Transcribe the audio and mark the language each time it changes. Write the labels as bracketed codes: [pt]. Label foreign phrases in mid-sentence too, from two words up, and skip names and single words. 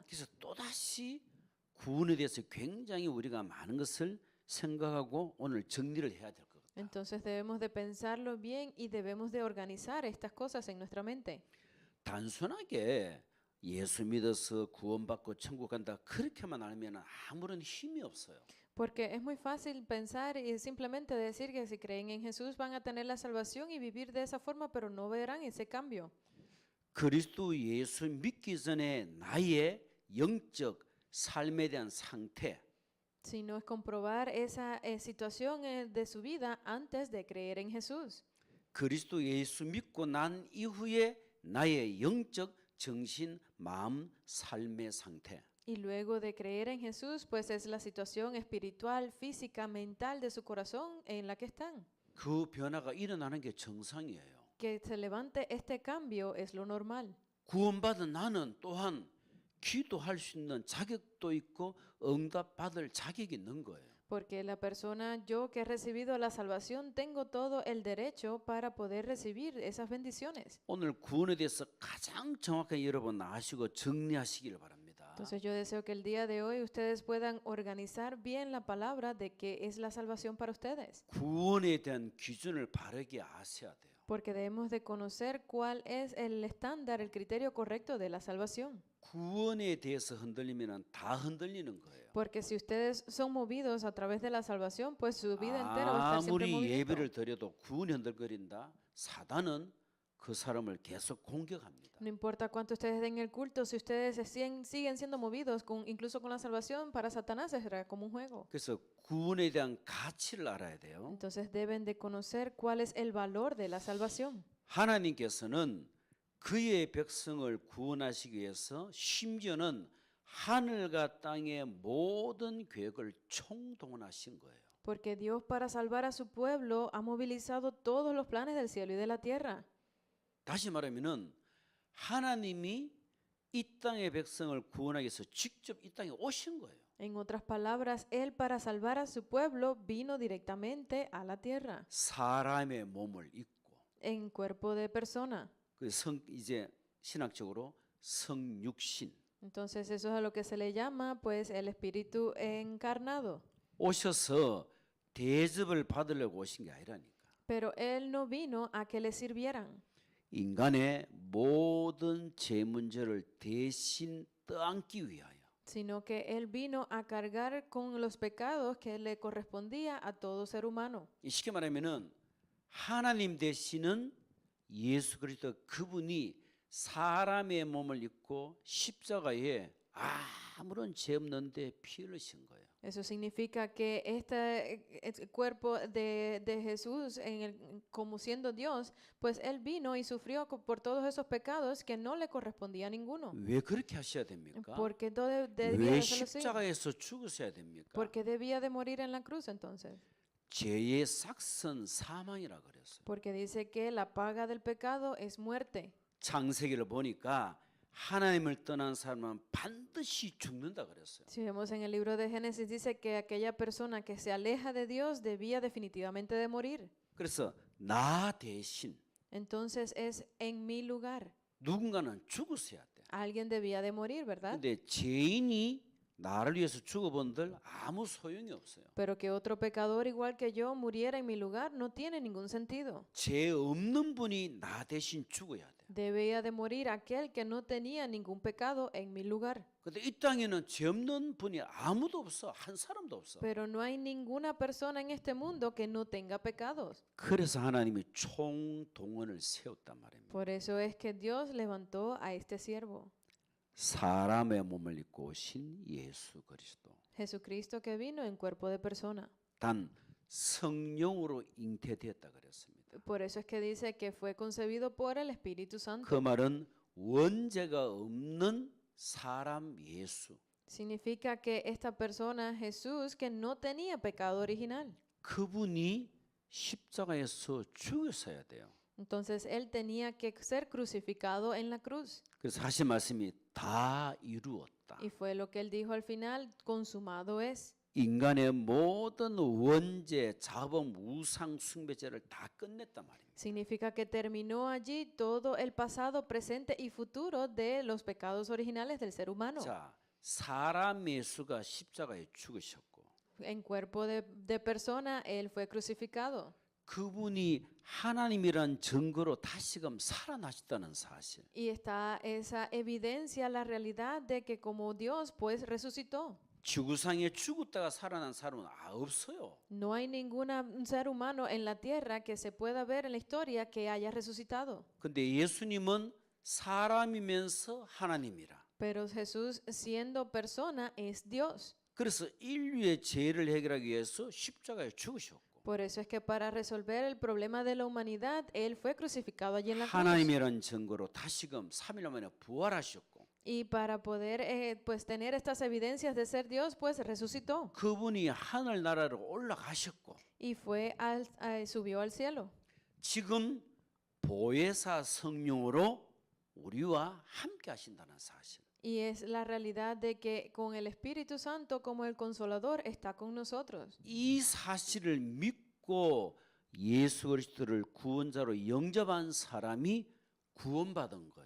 [ko] 그래서 또다시 구원에 대해서 굉장히 우리가 많은 것을 생각하고 오늘 정리를 해야 될 것 같아요. [es] Entonces debemos de pensarlo bien y debemos de organizar estas cosas en nuestra mente. [ko] 단순하게 예수 믿어서 구원받고 천국 간다 그렇게만 알면 아무런 힘이 없어요. [es] Porque es muy fácil pensar y simplemente decir que si creen en Jesús van a tener la salvación y vivir de esa forma, pero no verán ese cambio. [ko] 그리스도 예수 믿기 전에 나의 영적 삶에 대한 상태, [es] Sino es comprobar esa situación de su vida antes de creer en Jesús. [ko] 그리스도 예수 믿고 난 이후에 나의 영적 정신, 마음, 삶의 상태. [es] Y luego de creer en Jesús, pues es la situación espiritual, física, mental de su corazón en la que están. [ko] 그 변화가 일어나는 게 정상이에요. [es] Que se levante este cambio es lo normal. [ko] 구원받은 나는 또한 기도할 수 있는 자격도 있고 응답받을 자격이 있는 거예요. [es] Porque la persona, yo que he recibido la salvación, tengo todo el derecho para poder recibir esas bendiciones. [ko] 오늘 구원에 대해서 가장 정확하게 여러분 아시고 정리하시길 바랍니다. [es] Entonces yo deseo que el día de hoy ustedes puedan organizar bien la palabra de qué es la salvación para ustedes. [ko] 구원에 대한 기준을 바르게 아셔야 돼요. [es] Porque debemos de conocer cuál es el estándar, el criterio correcto de la salvación. [ko] 구원에 대해서 흔들리면 다 흔들리는 거예요. [es] Porque si ustedes son movidos a través de la salvación, pues su vida entera va a estar siempre en [ko] 아무리 [es] movimiento. [ko] 예배를 드려도 구원이 흔들거린다. 사단은 그 사람을 계속 공격합니다. [es] No importa cuánto ustedes den el culto, si ustedes siguen siendo movidos, incluso con la salvación, para Satanás será como un juego. [ko] 그래서 구원에 대한 가치를 알아야 돼요. [es] Entonces deben de conocer cuál es el valor de la salvación. [ko] 하나님께서는 그의 백성을 구원하시기 위해서 심지어는 하늘과 땅의 모든 계획을 총동원하신 거예요. [es] Porque Dios para salvar a su pueblo ha movilizado todos los planes del cielo y de la tierra. [ko] 다시 말하면은 하나님이 이 땅의 백성을 구원하기 위해서 직접 이 땅에 오신 거예요. [es] En otras palabras, Él para salvar a su pueblo vino directamente a la tierra, [ko] 사람의 몸을 입고 [es] en cuerpo de persona. [ko] 그 이제 신학적으로 성육신 [es] Entonces eso es a lo que se le llama pues el espíritu encarnado. [ko] 오셔서 대접을 받으려고 오신 게 아니라니까. [es] Pero Él no vino a que le sirvieran, [ko] 인간의 모든 죄 문제를 대신 떠안기 위하여 [es] sino que Él vino a cargar con los pecados que le correspondía a todo ser humano. [ko] 쉽게 말하면은 하나님 되시는 예수 그리스도 그분이 사람의 몸을 입고 십자가에 아무런 죄 없는데 피 흘리신 거예요. [es] Eso significa que este cuerpo de Jesús, como siendo Dios, pues Él vino y sufrió por todos esos pecados que no le correspondía a ninguno. [ko] 왜 그렇게 하셔야 됩니까? [es] ¿Por qué debía [ko] 왜 [es] hacerlo así? [ko] 십자가에서 죽으셔야 됩니까? [es] ¿Por qué debía de morir en la cruz entonces? [ko] 죄의 삭선 사망이라 그랬어요. [es] Porque dice que la paga del pecado es muerte. [ko] 창세기를 보니까 하나님을 떠난 사람은 반드시 죽는다 그랬어요. [es] Si vemos en el libro de Génesis dice que aquella persona que se aleja de Dios debía definitivamente de morir. [ko] 그래서 나 대신 [es] Entonces es en mi lugar. [ko] 누군가는 죽었어야 돼. [es] Alguien debía de morir, ¿verdad? [ko] 근데 죄인이 나를 위해서 죽어본들 아무 소용이 없어요. [es] Pero que otro pecador igual que yo muriera en mi lugar no tiene ningún sentido. [ko] 죄 없는 분이 나 대신 죽어야 돼. [es] Debía de morir aquel que no tenía ningún pecado en mi lugar. [ko] 근데 이 땅에는 죄 없는 분이 아무도 없어. 한 사람도 없어. [es] Pero no hay ninguna persona en este mundo que no tenga pecados. [ko] 그래서 하나님이 총동원을 세웠단 말입니다. [es] Por eso es que Dios levantó a este siervo, [ko] 사람의 몸을 입고 오신 예수 그리스도. [es] Jesucristo que vino en cuerpo de persona. [ko] 단 성령으로 잉태되었다 그랬습니다. [es] Por eso es que dice que fue concebido por el Espíritu [ko] 그 [es] Santo. [ko] 말은 원죄가 없는 사람 예수. [es] Significa que esta persona, Jesús, que no tenía pecado original. [ko] 그분이 십자가에서 죽었어야 돼요. [es] Entonces él tenía que ser crucificado en la cruz. [ko] 그래서 하신 말씀이 다 이루었다. [es] Y fue lo que él dijo al final, consumado es. [ko] 인간의 모든 원죄, 자범, 우상 숭배죄를 다 끝냈단 말입니다. [es] Significa que terminó allí todo el pasado, presente y futuro de los pecados originales del ser humano. [ko] 자, 사람 예수가 십자가에 죽으셨고 [es] En cuerpo de persona, él fue crucificado. [ko] 그분이 하나님이란 증거로 다시금 살아나셨다는 사실. [es] Y está esa evidencia, la realidad de que como Dios, pues resucitó. [ko] 지구상에 죽었다가 살아난 사람은 없어요. [es] No hay ningún ser humano en la tierra que se pueda ver en la historia que haya resucitado. [ko] 근데 예수님은 사람이면서 하나님이라. [es] Pero Jesús, siendo persona, es Dios. [ko] 그래서 인류의 죄를 해결하기 위해서 십자가에 죽으셨고 [es] Por eso es que para resolver el problema de la humanidad, Él fue crucificado allí en la cruz. [ko] 하나님이라는 증거로 다시금 3일 만에 부활하셨고 [es] Y para poder pues tener estas evidencias de ser Dios, pues resucitó [ko] 그분이 하늘 나라로 올라가셨고 [es] y subió al cielo. [ko] 지금 보혜사 성령으로 우리와 함께 하신다는 사실. [es] Y es la realidad de que con el Espíritu Santo como el Consolador está con nosotros. [ko] 이 사실을 믿고 예수 그리스도를 구원자로 영접한 사람이 구원받은 거예요.